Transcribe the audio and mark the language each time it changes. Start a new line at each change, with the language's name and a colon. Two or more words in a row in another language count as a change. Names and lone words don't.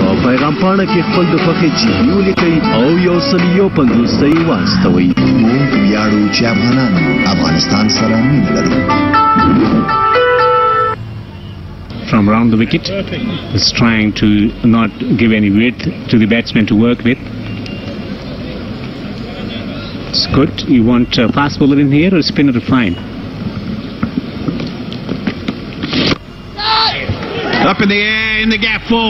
Pashto: پیغام پاڼه کې خپل د خوښې چیغې ولیکئ او 150 واستوئ. موږ ویاړو چې افغانان افغانستان سره مینه لرو.
English: From around the wicket, is trying to not give any width to the batsman to work with. It's good. You want a fast bowler in here or a spinner to find? Up in the air, in the gap 4.